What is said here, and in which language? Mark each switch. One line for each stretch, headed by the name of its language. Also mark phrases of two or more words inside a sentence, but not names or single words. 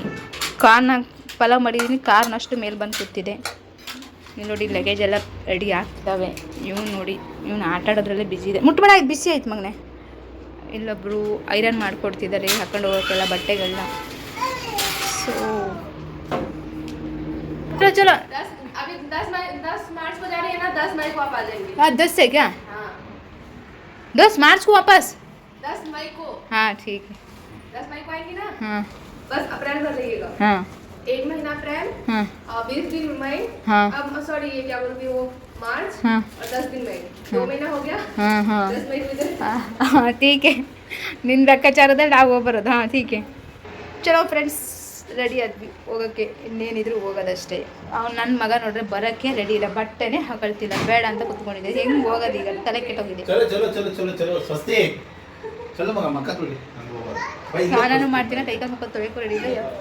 Kannada: ಪಲಾವ್ ಮಾಡಿದ್ದೀನಿ. ಕಾರ್ನಷ್ಟು ಮೇಲೆ ಬಂದು ಕೂತಿದೆ. ನೀವು ನೋಡಿ, ಲಗೇಜ್ ಎಲ್ಲ ರೆಡಿ ಆಗ್ತವೆ. ಇವನು ಆಟ ಆಡೋದ್ರಲ್ಲೇ ಬಿಸಿ ಇದೆ. ಮುಟ್ಬೇಡ, ಇದು ಬಿಸಿ ಆಯ್ತು ಮಗನೇ. ಇಲ್ಲೊಬ್ಬರು ಐರನ್ ಮಾಡಿಕೊಡ್ತಿದ್ದಾರೆ ಹಾಕೊಂಡು ಹೋಗೋಕ್ಕೆಲ್ಲ ಬಟ್ಟೆಗಳನ್ನ.
Hindi: ಸೊ चलो अभी 10 मार्च को जा रही है ना, 10 मई को आप आ जाएंगे। हाँ, 10 से क्या? हाँ, 10 मार्च को वापस? 10 मई को। हाँ ठीक है। 10 मई को आएंगी ना? हाँ बस अप्रैल भर रहिएगा। हाँ 1 महीना अप्रैल, हाँ 20 दिन मई, हाँ अब सॉरी ये क्या बोलती वो मार्च, हाँ और 10 दिन मई। 2 महीना हो गया। हाँ हाँ 10 मई को इधर। हाँ ठीक है.
Kannada: ನಿನ್ನ ಲೆಕ್ಕಾಚಾರದಲ್ಲಿ ನಾವು ಹೋಗ್ಬರೋದು.
Hindi: हाँ ठीक है.
Kannada: ಚಲೋ ಫ್ರೆಂಡ್ಸ್, ರೆಡಿ ಆದ್ವಿ ಹೋಗೋಕ್ಕೆ. ಇನ್ನೇನಿದ್ರು ಹೋಗೋದಷ್ಟೇ. ನನ್ನ ಮಗ ನೋಡ್ರೆ ಬರೋಕ್ಕೆ ರೆಡಿ ಇಲ್ಲ, ಬಟ್ಟೆನೇ ಹಾಕೊಳ್ತಿಲ್ಲ. ಬೇಡ ಅಂತ ಕುತ್ಕೊಂಡಿದ್ದೆ. ಹೆಂಗೆ ಹೋಗೋದು ಈಗ? ತಲೆ ಕೆಟ್ಟೋಗಿದೆ. ಸ್ನಾನನೂ ಮಾಡ್ತೀನಿ, ಕೈಕಾಲು ಮುಖ ತೊಳೆಯಕ್ಕೂ ರೆಡಿ ಇಲ್ಲ.